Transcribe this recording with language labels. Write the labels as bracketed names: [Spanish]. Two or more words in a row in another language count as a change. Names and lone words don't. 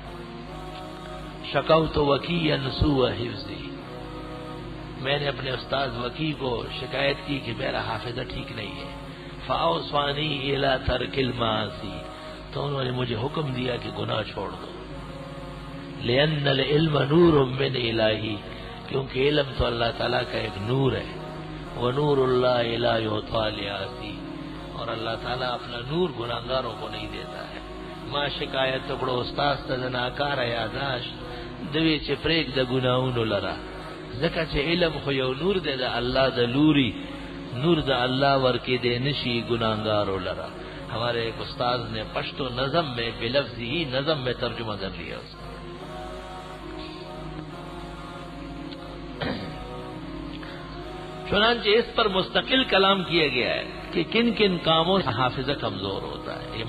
[Arabic] شکوت وکیعا سوء حفظی، [Urdu] میں نے اپنے استاد وکیع کو شکایت کی کہ میرا حافظہ ٹھیک نہیں ہے، [Arabic] فاوصانی الی ترک المعاصی، [Urdu] تو انہوں نے مجھے حکم دیا کہ گناہ چھوڑ دو، [Arabic] لأن العلم نور من الہی، [Urdu] کیونکہ علم تو اللہ تعالیٰ کا ایک نور ہے، [Arabic] ونور اللہ لا یعطی لعاصی، [Urdu] اور اللہ تعالیٰ اپنا نور گناہگاروں کو نہیں دیتا ہے۔ [Pashto] ما شکایت پڑو استاد تزناکار یاداشت دوی چې پریک د ګناہونو لرا، ځکه چې علم خو یو نور دی د الله د لوري، نور دا اللہ ورکی دے نشی گناہگارو لرا. [Urdu] ہمارے ایک استاد نے پشتو نظم میں بلفظ ہی نظم میں ترجمہ کر لیا اس کو. چنانچہ اس پر مستقل کلام کیا گیا ہے کہ کن کن کاموں سے حافظہ کمزور ہوتا ہے.